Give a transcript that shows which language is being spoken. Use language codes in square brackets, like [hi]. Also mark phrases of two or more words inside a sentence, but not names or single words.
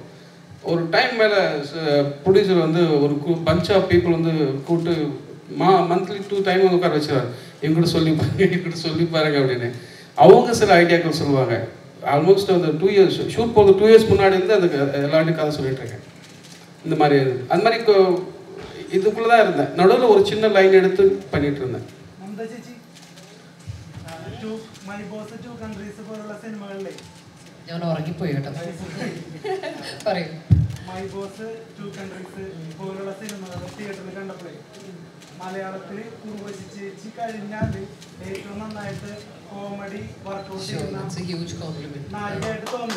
[ta] ஒரு டைம் மேலே ப்ரொடியூசர் வந்து ஒரு [en] bunch of people [ta] வந்து கூப்பிட்டு [en] monthly 2 time [ta] வந்து உட்கார வச்சுருவார். இவங்ககிட்ட சொல்லி பாருங்க அப்படின்னு. அவங்க சில ஐடியாக்கள் சொல்லுவாங்க. ஆல்மோஸ்ட் அந்த [en] 2 years shoot [ta] போகிறது 2 இயர்ஸ் முன்னாடி இருந்து அந்த எல்லாத்தையும் கதை சொல்லிட்டுருக்கேன். இந்த மாதிரி அது மாதிரி இதுக்குள்ளே தான் இருந்தேன். நடுவில் ஒரு சின்ன லைன் எடுத்து பண்ணிட்டு இருந்தேன். [ml] ഞാൻ ഉറങ്ങിപ്പോയി കേട്ടോ. പറയൂ. മൈ ബോസ് 2 കൺട്രീസ് പോലുള്ള സിനിമകൾ തിയേറ്ററിൽ കണ്ടപ്പോഴേ മലയാളത്തിൽ ഉർവശി ചേച്ചി കഴിഞ്ഞാൽ ഏറ്റവും നന്നായിട്ട് [en] comedy workout [ml] ചെയ്യുന്ന നായികയായിട്ട് തോന്നി.